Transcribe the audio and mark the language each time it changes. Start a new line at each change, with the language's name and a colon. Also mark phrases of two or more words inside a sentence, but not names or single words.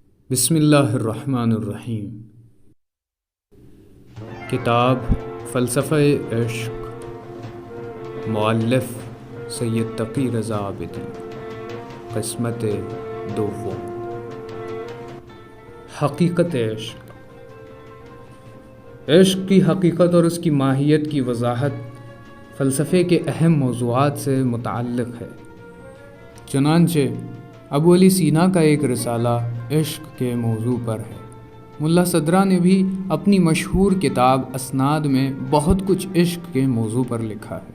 Arabic: بسم اللہ الرحمن الرحیم۔
Urdu: کتاب فلسفہ عشق، مؤلف سید تقی رضا عابدی، قسمت دوم۔ حقیقت عشق۔ عشق کی حقیقت اور اس کی ماہیت کی وضاحت فلسفے کے اہم موضوعات سے متعلق ہے۔ چنانچہ ابو علی سینا کا ایک رسالہ عشق کے موضوع پر ہے۔ ملا صدرہ نے بھی اپنی مشہور کتاب اسناد میں بہت کچھ عشق کے موضوع پر لکھا ہے۔